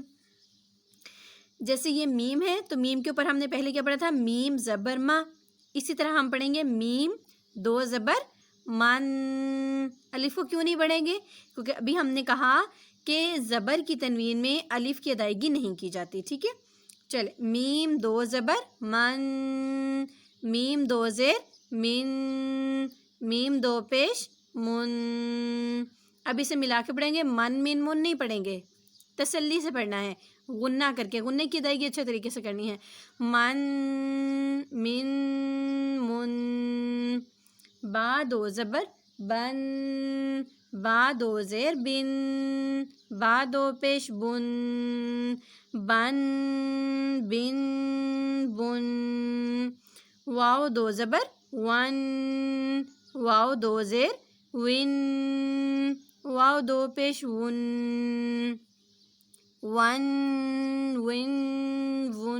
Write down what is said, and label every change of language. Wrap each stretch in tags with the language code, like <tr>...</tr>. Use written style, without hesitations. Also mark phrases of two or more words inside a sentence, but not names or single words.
<ur>جیسے یہ میم ہے تو میم کے اوپر ہم نے پہلے کیا پڑھا تھا؟ میم زبر ما۔ اسی طرح ہم پڑھیں گے میم 2 زبر من۔ الف کو کیوں نہیں پڑھیں گے؟ کیونکہ ابھی ہم نے کہا کہ زبر کی تنوین میں الف کی ادائیگی نہیں کی جاتی، ٹھیک ہے؟ چلے، میم 2 زبر من، میم 2 زیر من، میم 2 پیش من۔ اب اسے ملا کے پڑھیں گے، من من من نہیں پڑھیں گے، تسلی سے پڑھنا ہے، غنہ کر کے۔ غنہ کی ادائیگی اچھے طریقے سے کرنی ہے۔ من من من، با 2 زبر بن، با 2 زیر بن، با 2 پیش بن، بن بن بن۔ واو 2 زبر ون، واو 2 زیر ون، واو 2 پیش ون، ون ون ون۔</ur>